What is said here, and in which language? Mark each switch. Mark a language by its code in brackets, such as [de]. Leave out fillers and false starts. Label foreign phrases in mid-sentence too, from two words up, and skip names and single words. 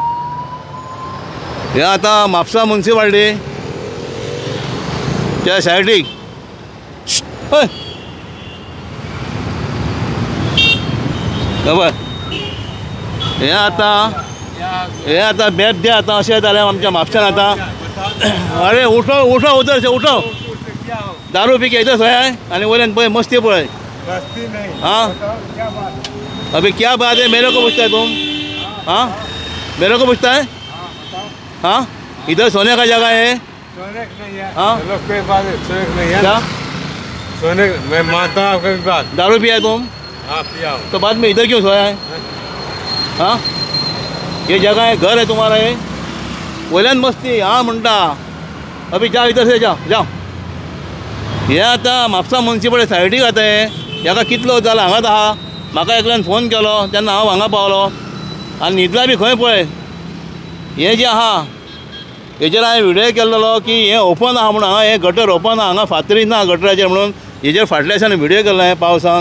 [kok] हे आतां म्हापसा मुन्सिपाल्टी त्या सायडीक हय पळय हे आतां बेबदे आतां अशें जालें आमच्या म्हापशान आतां. [hi] अरे उठो उठो उधर से उठो, दारू पी के इधर सोया है [kok] आणि वैलन पळय मस्ती पळय. [hi] हाँ अभी क्या बात है, मेरे को पूछता है तुम? हाँ मेरे को पूछता है? हाँ इधर सोने का जगह है? हाँ क्या सोने मैं मानता हूँ आपकी बात। दारू पिया है तुम? हाँ पिया हूँ। तो बाद में इधर क्यों सोया है? हाँ ये जगह है, घर है तुम्हारा है? [kok] वैलन मस्ती हाँ म्हणटा. [hi] अभी जाओ इधर से जाओ जाओ. [kok] हे आतां म्हापसा मुन्सिपाल्टी सायडीक आतां हेका कितलो जाला हांगाच आहा. म्हाका एकल्यान फोन केलो तेन्ना हांव हांगा पावलो आनी न्हिदला बी खंय पळय. हे जे आहा हेजेर हांवें व्हिडियो केल्लो की हें ओपन आहा म्हणून, हांगा हें गटर ओपन आहा, हांगा फातरी ना गटराचेर म्हणून हेजेर फाटल्या दिसांनी व्हिडियो केल्लो हांवें पावसान.